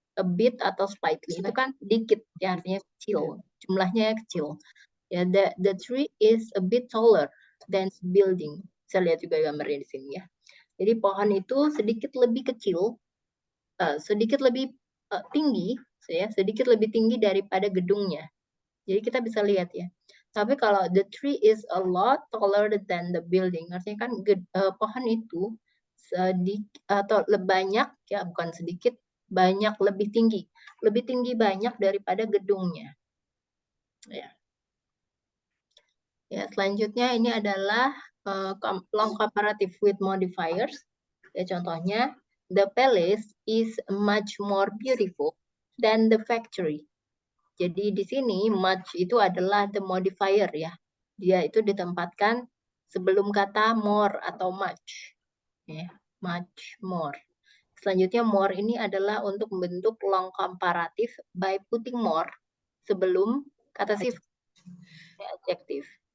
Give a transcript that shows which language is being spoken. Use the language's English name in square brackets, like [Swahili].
[Indonesian] A bit atau slightly itu kan sedikit ya, artinya kecil, jumlahnya kecil. [English] Ya, the tree is a bit taller than building. [Indonesian] Saya lihat juga gambarnya di sini ya. Jadi pohon itu sedikit lebih kecil, sedikit lebih tinggi, ya, sedikit lebih tinggi daripada gedungnya. Jadi kita bisa lihat ya. Tapi kalau [English] the tree is a lot taller than the building, [Indonesian] artinya kan pohon itu sedikit atau banyak ya, bukan sedikit, banyak lebih tinggi banyak daripada gedungnya. Ya. Ya, selanjutnya ini adalah [English] long comparative with modifiers. Ya, contohnya, the palace is much more beautiful than the factory. [Indonesian] Jadi di sini much itu adalah [English] the modifier [Indonesian] ya. Dia itu ditempatkan sebelum kata more atau much. Ya, much more. Selanjutnya more ini adalah untuk membentuk long comparative [English] by putting more [Indonesian] sebelum kata sifat ya, adjektif.